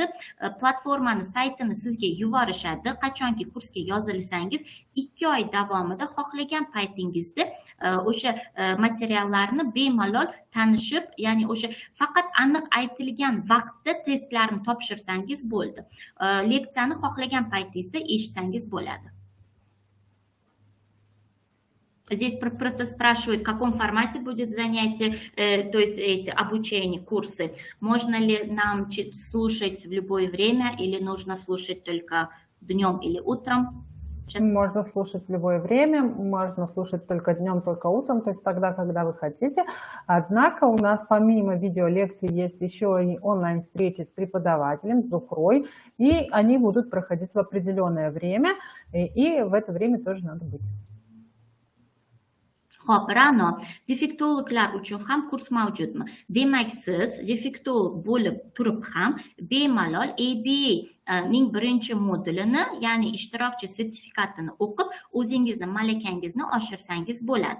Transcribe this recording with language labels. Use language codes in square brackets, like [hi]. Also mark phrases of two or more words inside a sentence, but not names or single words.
[uz] Platformani saytini sizga yuborishadi. Qachonki kursga yozilsangiz 2 oy davomida xohlagan paytingizda o'sha materiallarni bemalol tanishib, ya'ni o'sha faqat aniq aytilgan vaqtda testlarni topshirsangiz bo'ldi. Leksiyani xohlagan paytingizda eshitsangiz bo'ladi. [ru] Здесь просто спрашивают, в каком формате будет занятие, то есть эти обучение, курсы. Можно ли нам слушать в любое время или нужно слушать только днем или утром? Сейчас. Можно слушать в любое время, можно слушать только днем, только утром, то есть тогда, когда вы хотите. Однако у нас помимо видеолекций есть еще и онлайн-встречи с преподавателем, с Зухрой, и они будут проходить в определенное время, и в это время тоже надо быть. [uz] Xo'p, Ra'no, defektologlar uchun ham kurs mavjudmi? Demak, siz defektolog bo'lib turib ham bemalol ABA ning birinchi modulini, ya'ni ishtirokchi sertifikatini o'qib, o'zingizni malakangizni oshirsangiz bo'ladi.